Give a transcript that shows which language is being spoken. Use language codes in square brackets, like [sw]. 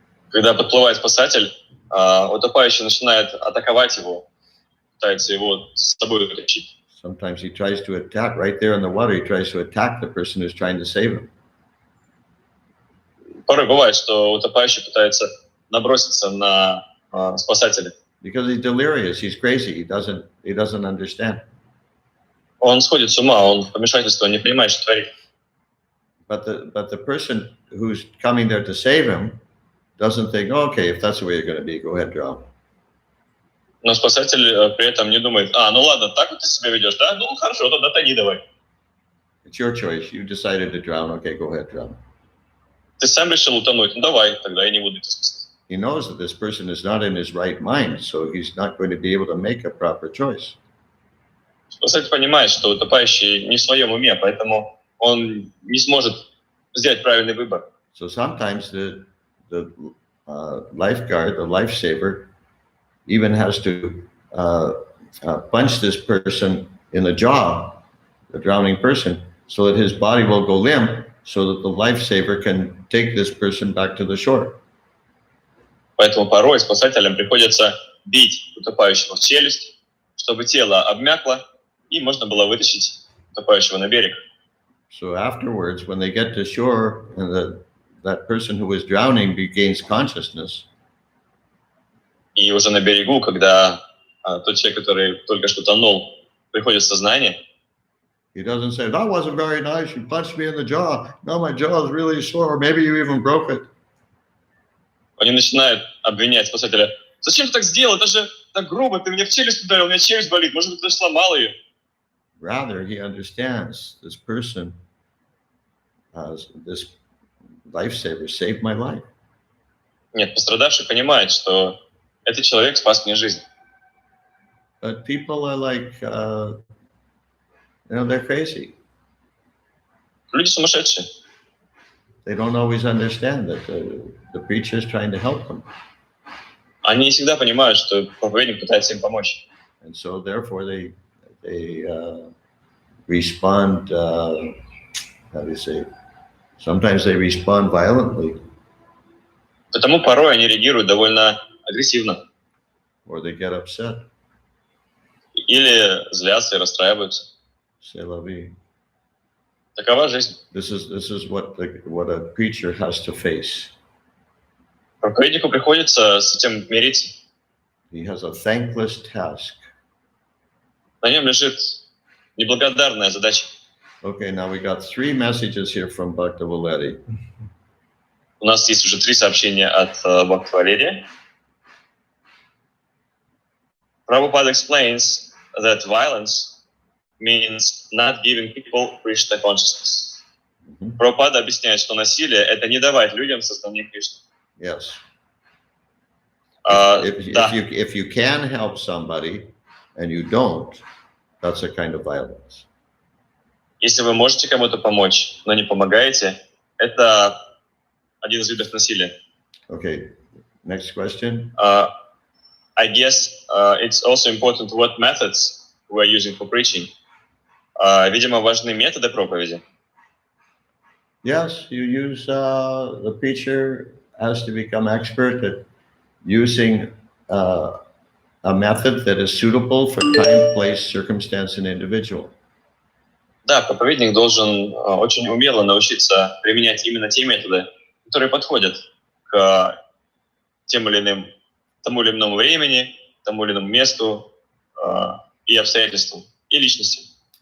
[ru] Когда подплывает спасатель, утопающий начинает атаковать его, пытается его с собой утащить. [en] Sometimes he tries to attack right there in the water. He tries to attack the person who's trying to save him. [ru] Порой бывает, что утопающий пытается наброситься на спасателя. [en] Because he's delirious, he's crazy. He doesn't understand. [ru] Он сходит с ума, он в помешательстве, он не понимает, что творит. [en] But the person who's coming there to save him doesn't think, oh, okay, if that's the way you're going to be, go ahead, drown. [ru] Но спасатель при этом не думает, ну ладно, так вот ты себя ведешь, да? Ну хорошо, тогда тони давай. [en] It's your choice. You decided to drown. Okay, go ahead, drown. [ru] Ты сам решил утонуть, ну давай, тогда я не буду тебя спасать. [en] He knows that this person is not in his right mind, so he's not going to be able to make a proper choice. [ru] Спасатель понимает, что утопающий не в своем уме, поэтому он не сможет сделать правильный выбор. [en] So sometimes the lifeguard, the lifesaver, even has to punch this person in the jaw, the drowning person, so that his body will go limp, so that the lifesaver can take this person back to the shore. [ru] Поэтому порой спасателям приходится бить утопающего в челюсть, чтобы тело обмякло, и можно было вытащить утопающего на берег. [en] So afterwards, when they get to shore and that person who was drowning regains consciousness, [ru] И уже на берегу, когда тот человек, который только что тонул, приходит в сознание, [en] he doesn't say, "That wasn't very nice. You punched me in the jaw. Now my jaw is really sore. Maybe you even broke it." [ru] они начинают обвинять спасателя. Зачем ты так сделал? Это же так грубо, ты меня в челюсть ударил, у меня челюсть болит, может быть, ты сломал ее. [en] Rather, he understands this person, this lifesaver, saved my life. [ru] Нет, пострадавший понимает, что этот человек спас мне жизнь. [en] But people are like, they're crazy. [ru] Люди сумасшедшие. [en] They don't always understand that the preacher is trying to help them. [ru] Они не всегда понимают, что проповедник пытается им помочь. [en] And so therefore they respond, how do you say, sometimes they respond violently, [ru] Потому порой они реагируют довольно агрессивно. [en] or they get upset. [ru] Или злятся и расстраиваются. [fr] C'est la vie. [ru] Такова жизнь. [en] This is what a preacher has to face. [ru] Проповеднику приходится с этим мириться. [en] He has a thankless task. [ru] На нем лежит неблагодарная задача. [en] Okay, now we got 3 messages here from Bhakta Valery. [ru] У нас есть уже 3 сообщения от Бхакти Валерия. [en] Prabhupada explains that violence means not giving people Krishna consciousness. [ru] Прабхупада объясняет, что насилие — это не давать людям сознание Кришны. [en] Yes. [ru] Да. [en] If you can help somebody and you don't, that's a kind of violence. [ru] Если вы можете кому-то помочь, но не помогаете, это один из видов насилия. [en] Okay, next question. I guess it's also important what methods we're using for preaching. [ru] Видимо, важны методы проповеди. [en] Yes, you use, the preacher has to become expert at using a method that is suitable for time, place, circumstance, and individual. [ru] Да, проповедник должен очень умело научиться применять именно те методы, которые подходят к тому или иному времени, тому или иному месту и обстоятельствам, и личности.